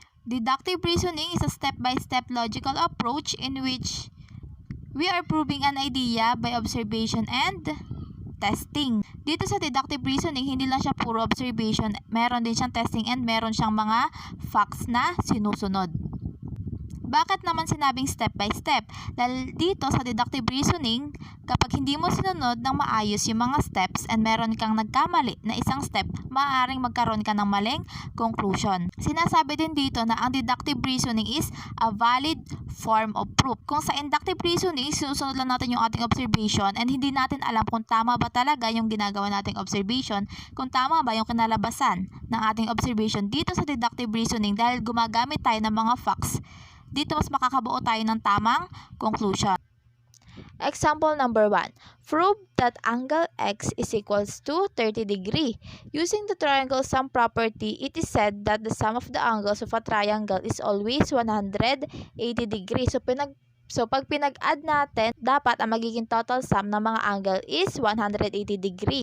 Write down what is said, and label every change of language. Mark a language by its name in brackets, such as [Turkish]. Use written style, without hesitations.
[English] Deductive reasoning is a step-by-step logical approach in which we are proving an idea by observation and testing. [Filipino] Dito sa deductive reasoning, hindi lang siya puro observation, meron din siyang testing and meron siyang mga facts na sinusunod. Bakit naman sinabing step by step? Dahil dito sa deductive reasoning, kapag hindi mo sinunod ng maayos yung mga steps and meron kang nagkamali na isang step, maaaring magkaroon ka ng maling conclusion. Sinasabi din dito na ang deductive reasoning [English] is a valid form of proof. [Filipino] Kung sa inductive reasoning, sinusunod lang natin yung ating observation and hindi natin alam kung tama ba talaga yung ginagawa nating observation, kung tama ba yung kinalabasan ng ating observation dito sa deductive reasoning dahil gumagamit tayo ng mga facts. Dito mas makakabuo tayo ng tamang conclusion. [English] Example number 1. Prove that angle x is equals to 30 degree. Using the triangle sum property, it is said that the sum of the angles of a triangle is always 180 degree. [Filipino] So pag pinag-add natin, dapat ang magiging total sum ng mga angle [English] is 180 degree.